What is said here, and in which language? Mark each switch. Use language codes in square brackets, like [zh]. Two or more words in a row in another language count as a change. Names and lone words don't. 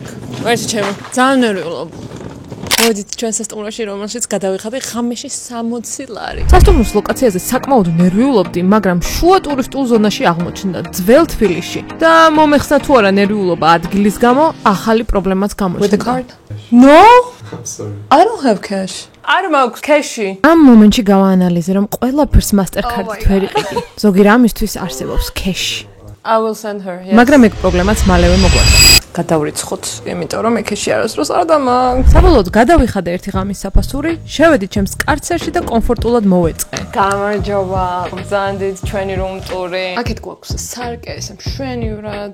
[ka] ვერც ჩემო, ძალიან ნერვიულობ. მოდით ჩვენ სასტუმროში, რომელშიც გადავიხადე ღამეში 60 ლარი. სასტუმროს ლოკაციაზე საკმაოდ ნერვიულობდი, მაგრამ შუა ტურისტულ ზონაში აღმოჩნდა ძველ თბილისში. და მომეხსნა თუ არა ნერვიულობა ადგილის გამო, ახალი პრობლემაც გამოჩნდა. [en] With the card? No? I'm sorry. I don't have cash. [ka] არ მაქვს cash-ი. ამ მომენტში გავაანალიზე, რომ ყველაფერს Mastercard-ით ვერ იყიდი. ზოგი რამისთვის არსებობს cash. [en] I will send her. Yes. [ka] მაგრამ ეგ პრობლემაც მალევე მოგვარდა. გადავრიცხოთ, იმიტომ რომ cash-ი არასდროს არ დამაქვს. საბოლოოდ გადავიხადე ერთი ღამის საფასური, შევედი ჩემს კარცერში და კომფორტულად მოვეწყე. გამარჯობა. გზანდით ჩვენი [en] room tour- [ka] ი. აქეთ გვაქვს სარკე, მშვენივრად.